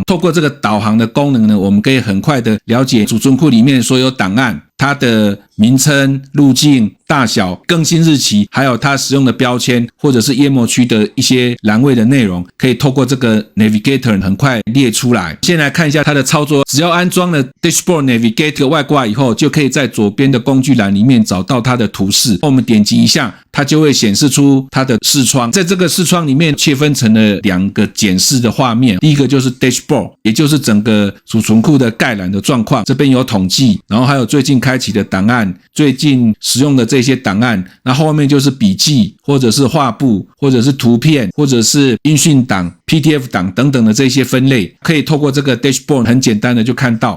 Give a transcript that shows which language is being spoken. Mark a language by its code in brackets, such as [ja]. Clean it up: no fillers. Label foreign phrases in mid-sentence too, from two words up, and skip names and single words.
[zh] 透過這個導航的功能呢，我們可以很快的了解儲存庫裡面所有檔案，它的名稱、路徑、大小、更新日期，還有它使用的標籤或者是頁幕區的一些欄位的內容，可以透過這個 Navigator 很快列出來。先來看一下它的操作，只要安裝了 Dashboard Navigator 外掛以後，就可以在左邊的工具欄裡面找到它的圖示。我們點擊一下，它就會顯示出它的視窗。在這個視窗裡面切分成了兩個檢視的畫面，第一個就是 Dashboard， 也就是整個儲存庫的概覽的狀況，這邊有統計，然後還有最近開啟的檔案，最近使用的這些檔案，那後面就是筆記或者是畫布或者是圖片或者是音訊檔、PDF 檔等等的這些分類，可以透過這個 Dashboard 很簡單的就看到。